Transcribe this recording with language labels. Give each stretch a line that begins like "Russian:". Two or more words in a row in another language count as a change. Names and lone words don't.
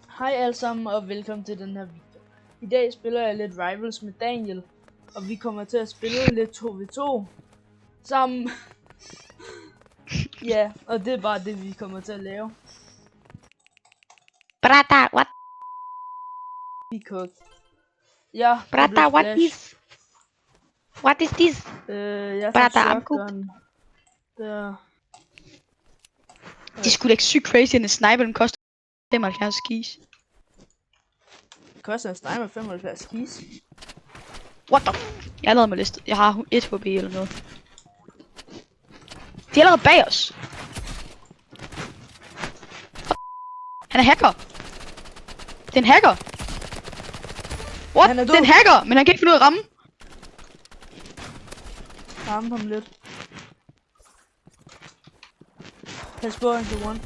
Danish: Hej alle sammen og velkommen til den her video. I dag spiller jeg lidt Rivals med Daniel, og vi kommer til at spille lidt 2v2 sammen. Ja, og det er bare det vi kommer til at lave.
English: Brother, what?
Danish: Vi cook. Ja,
English: Brother, what is this?
Danish: Jeg
English: Brother,
Danish: tager
English: I'm cooked.
Danish: shotgun. Der. Det skulle ikke sygt crazy, at en sniper den koster 75 skis. Det koster en sniper 75 skis.
English: What the
Danish: Jeg er allerede med listet. Jeg har 1 HP eller noget. De er allerede bag os. Han er hacker. Det er en hacker. What? Han er Det er en hacker, men han kan ikke finde ud af at ramme. Ramme ham lidt. Pas på, han kan one.